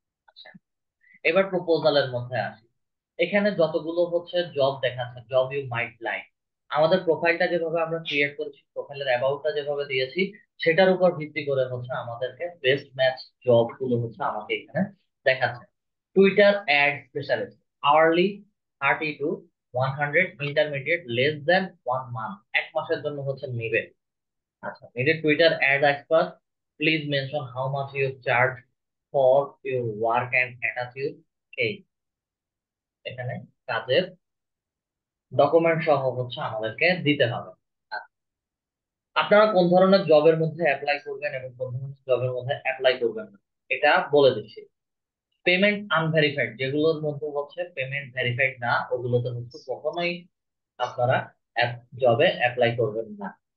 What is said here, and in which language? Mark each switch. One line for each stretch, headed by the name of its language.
Bangla: আচ্ছা, এবার প্রপোজালের মধ্যে আসি। এখানে যতগুলো হচ্ছে জব দেখাচ্ছে,
English: job you might like,
Bangla: আমাদের প্রোফাইলটা যেভাবে আমরা ক্রিয়েট করেছি, প্রোফাইলের অ্যাবাউটটা যেভাবে দিয়েছি, সেটার উপর ভিত্তি করে হচ্ছে আমাদেরকে বেস্ট ম্যাচ জব গুলো হচ্ছে আমাকে এখানে দেখাচ্ছে।
English: Twitter ad specialist, hourly 30 to 100, intermediate less than 1 month, 1
Bangla: মাসের জন্য হচ্ছে নিবে।
English: আচ্ছা, needed Twitter ad expert. Please mention how much you charge for your work and attach your case.
Bangla: এখানে কাজের ডকুমেন্ট সহ হচ্ছে আমাদেরকে দিতে হবে। আচ্ছা, আপনারা কোন ধরনের জবের মধ্যে অ্যাপ্লাই করবেন এবং কোন ধরনের জবের মধ্যে অ্যাপ্লাই করবেন না এটা বলে দিচ্ছি। পেমেন্ট আনভেরিফাইড, যেগুলোর মধ্যে হচ্ছে পেমেন্ট ভেরিফাইড না, ওগুলোতে হচ্ছে কখনোই আপনারা জবে অ্যাপ্লাই করবেন না।